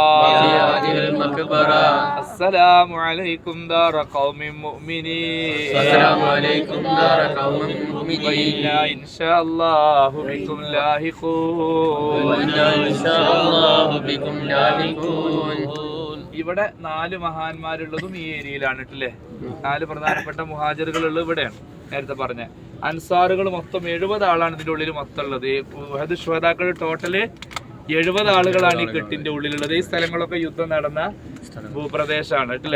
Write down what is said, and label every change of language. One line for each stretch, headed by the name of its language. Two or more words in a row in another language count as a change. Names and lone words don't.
Arabic: في هذه المقبرة. السلام عليكم دار قوم مؤمنين. السلام عليكم دار قوم مؤمنين. وإنا إن شاء الله بكم لاحقون. وإنا إن شاء الله بكم لاحقون.
Malayalam: ഇവിടെ 4 മഹാന്മാരുള്ളതും ഈ ഏരിയയിലാണ് അല്ലേ. 4 പ്രധാനപ്പെട്ട മുഹാജിറുകളുള്ളത് ഇവിടെയാണ്. നേരത്തെ പറഞ്ഞ അൻസാറുകൾ മൊത്തം 70 ആളാണ് ഇതിന്റെ ഉള്ളിൽ മൊത്തം ഉള്ളത്. ഉഹദ് ശുഹദാക്കൾ ടോട്ടല് 70 ആളുകളാണ് ഈ കെട്ടിന്റെ ഉള്ളിലുള്ളത്. ഈ സ്ഥലങ്ങളൊക്കെ യുദ്ധം നടന്ന ഭൂപ്രദേശമാണ് അല്ലേ.